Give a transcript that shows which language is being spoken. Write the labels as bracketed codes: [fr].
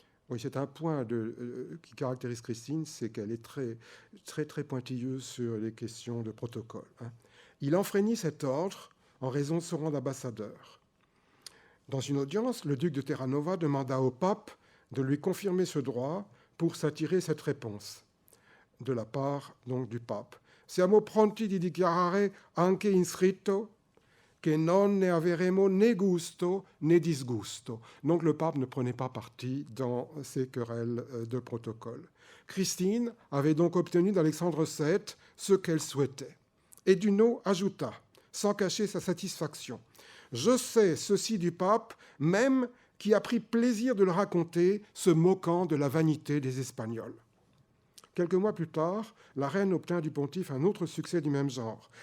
[fr] Oui, c'est un point qui caractérise Christine, c'est qu'elle est très pointilleuse sur les questions de protocole. Hein. Il enfreignit cet ordre en raison de son rang d'ambassadeur. Dans une audience, le duc de Terranova demanda au pape de lui confirmer ce droit pour s'attirer cette réponse de la part donc du pape. [it] Siamo pronti di dichiarare anche in scritto che non ne avremo né gusto né disgusto. [fr] Donc le pape ne prenait pas parti dans ces querelles de protocole. Christine avait donc obtenu d'Alexandre VII ce qu'elle souhaitait. Et Duno ajouta, sans cacher sa satisfaction, « Je sais ceci du pape, même qui a pris plaisir de le raconter, se moquant de la vanité des Espagnols. » Quelques mois plus tard, la reine obtint du pontife un autre succès du même genre.